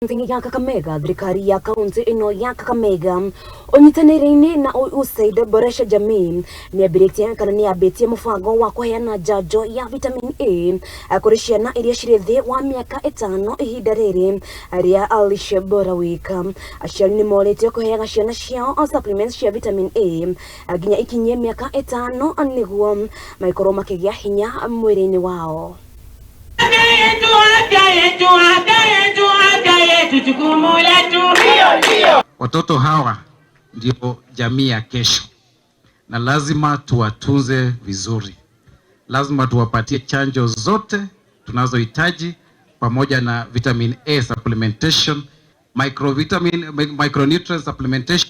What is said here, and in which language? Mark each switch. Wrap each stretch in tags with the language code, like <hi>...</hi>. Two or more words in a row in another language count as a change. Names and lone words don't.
<ki>ya Kakamega, thirikari ya kaunti ino ya Kakamega unyitanĩri-inĩ na USAID boresha jamii nĩambĩrĩtie kana nĩambĩtie mũbango wa kũheana njanjo ya vitamin A kũrĩ ciana iria cirĩ thĩ wa mĩaka 5 ihinda rĩrĩ rĩa Lishe Bora Week. Aciari nĩmorĩtio kũheaga ciana ciao supplements cia vitamin A nginya ikinyie mĩaka 5 nĩguo maikorwo makĩgĩa hinya mwĩrĩ-inĩ wao.</ki> <sw>Watoto hawa ndio jamii ya kesho na lazima tuwatunze vizuri. Lazima tuwapatie chanjo zote tunazohitaji pamoja na</sw> <en>vitamin A supplementation, micronutrient supplementation.</en>